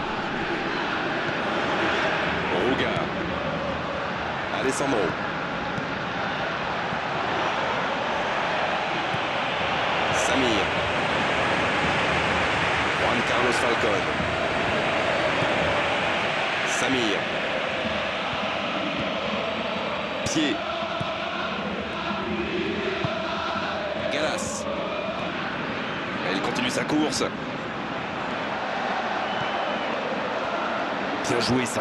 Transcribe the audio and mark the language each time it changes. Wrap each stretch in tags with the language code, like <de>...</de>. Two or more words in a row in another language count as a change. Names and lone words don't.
<fr>Ruga. Alessandro. Samir. Juan Carlos Falcon. Samir. Pied. Galas. Il continue sa course. Bien joué ça.</fr>